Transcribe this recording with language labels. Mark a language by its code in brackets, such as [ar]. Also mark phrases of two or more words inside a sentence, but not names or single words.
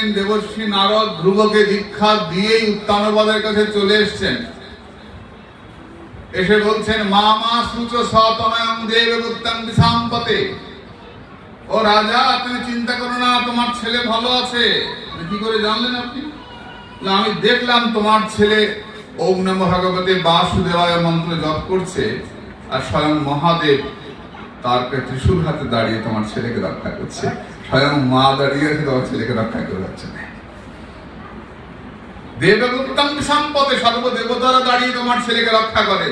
[bn] দেবর্ষি নারদ ধ্রুবকে দীক্ষা দিয়েই উত্তানপাদের কাছে চলে এসছেন। এসে বলছেন, [sa] মা মা সুচ সতনয়ং দেবগুপ্তং দিশাম্পতে। [bn] ও রাজা, আপনি চিন্তা করো না, তোমার ছেলে ভালো আছে। কি করে জানলেন আপনি? আমি দেখলাম তোমার ছেলে [sa] ওম নমঃ ভগবতে বাসুদেবায় [bn] মন্ত্র জপ করছে, আর স্বয়ং মহাদেব তার ত্রিশূল হাতে দাঁড়িয়ে তোমার ছেলেকে রক্ষা করছে। স্বয়ং মা দাঁড়িয়ে আছে, তোমার ছেলেকে রক্ষা করে যাচ্ছে না। [sa] দেবগুপ্তং সম্পদে, [bn] সর্বদেবতারা দাঁড়িয়ে তোমার ছেলেকে রক্ষা করেন।